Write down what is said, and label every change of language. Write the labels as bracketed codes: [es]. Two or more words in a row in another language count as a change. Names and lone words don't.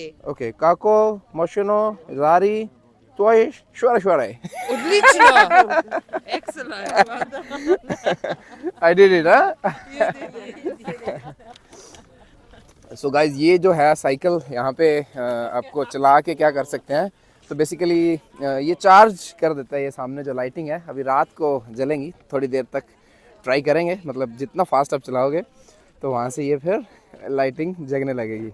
[sl] Okay, kako močno žari tvoje švare? Odlično! [en] Excellent! Well done. I did it, huh? You did it. so guys [hi] ये जो है साइकिल यहाँ पे आपको चला के क्या कर सकते हैं, तो बेसिकली ये चार्ज कर देता है। ये सामने जो लाइटिंग है अभी रात को जलेंगी, थोड़ी देर तक ट्राई करेंगे, मतलब जितना फास्ट आप चलाओगे तो वहाँ से ये फिर लाइटिंग जगने लगेगी।